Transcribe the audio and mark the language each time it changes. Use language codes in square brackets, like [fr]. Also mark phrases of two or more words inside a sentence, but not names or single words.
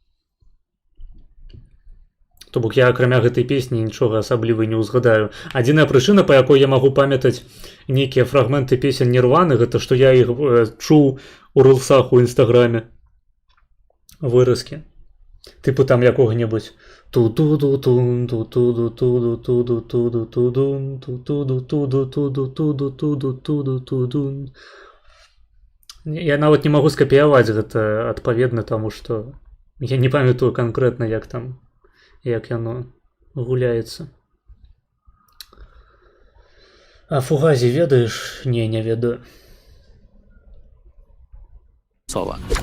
[be] То бок я, акрамя гэтай песні, нічога асабліва не ўзгадаю. Адзіная прычына, па якой я магу памятаць нейкія фрагменты песен Нірваны, гэта што я іх чуў у рылсах у Інстаграме. Выразкі. Типу там якога-небудзь ту-ду-ду-тун, ту-ту-ду-ту-ду-ту-ду-ту-ду-ту-дун, ту-ту-ду-ту-ду-ту-ду-ту-ду-ту-дун. Я нават не магу скапіяваць гэта адпаведна таму, што я не памятаю канкрэтна, як там, як яно гуляецца. А Фугазі ведаеш? Не ведаю. Соло.